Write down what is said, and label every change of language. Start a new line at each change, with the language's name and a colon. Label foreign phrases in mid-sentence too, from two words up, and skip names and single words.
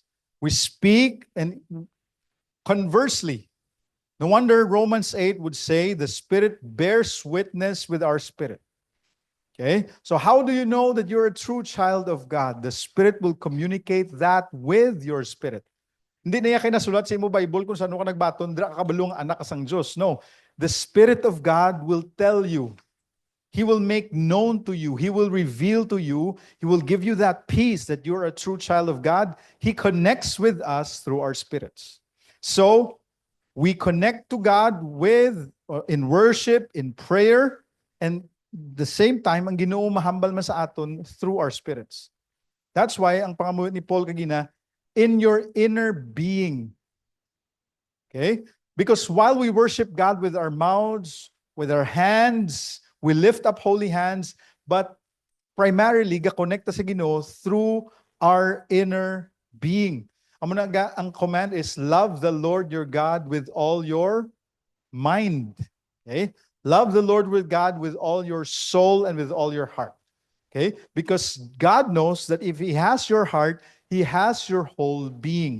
English: We speak, and conversely, no wonder Romans 8 would say the Spirit bears witness with our spirit. Okay? So how do you know that you're a true child of God? The Spirit will communicate that with your spirit.
Hiligaynon: Hindi na yan kinasulat sa imo Bible kung saan ka nagbaton, dra ka kabalong anak kasang Diyos.
English: No. The Spirit of God will tell you. He will make known to you. He will reveal to you. He will give you that peace that you're a true child of God. He connects with us through our spirits. So we connect to God with in worship, in prayer, and the same time,
Hiligaynon: ang Ginoo mahambal man sa aton
English: through our spirits. That's why
Hiligaynon: ang pangamuyo ni Paul kagina,
English: in your inner being. Okay? Because while we worship God with our mouths, with our hands, we lift up holy hands, but primarily
Hiligaynon: gakonekta sa Ginoo
English: through our inner being.
Hiligaynon: Ang command is
English: love the Lord your God with all your mind. Okay? Love the Lord with God with all your soul and with all your heart. Okay? Because God knows that if He has your heart, He has your whole being.